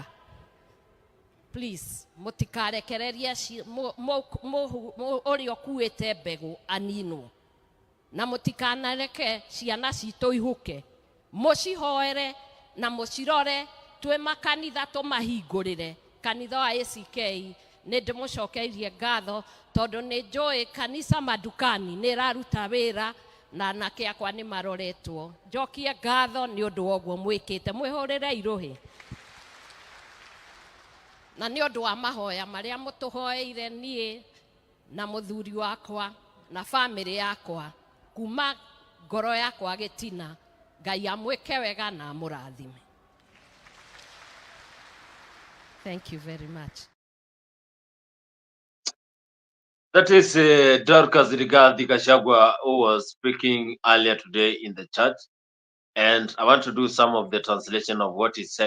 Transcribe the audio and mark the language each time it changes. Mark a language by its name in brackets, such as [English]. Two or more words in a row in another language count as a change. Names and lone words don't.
[Kikuyu] Please mũtikarekererie ũrĩa ũkuĩte mbegũ aninwo, na mũtikanareke ciana citũ ihũke. Mũcihoere na mũcirore. Twĩ makanitha tũmahingũrĩre. Kanitha wa ACK nĩ ndĩmũcokeirie ngatho tondũ nĩ njũĩ kanisa madukani nĩ ĩraruta wĩra na anake akwa nĩ maroretwo. Njokie ngatho nĩ ũndũ wa ũguo mwĩkĩte. Mwĩhũrĩre irũhĩ. Na nĩ ũndũ wa mahoya marĩa mũtũhoeire niĩ na mũthuri wakwa na bamĩrĩ yakwa kuma ngoro yakwa gĩtina. Ngai amwĩke wega na amũrathime. [English] Thank you very much. That is Dorcas Rigathi Gachagua, who was speaking earlier today in the church, and I want to do some of the translation of what he said.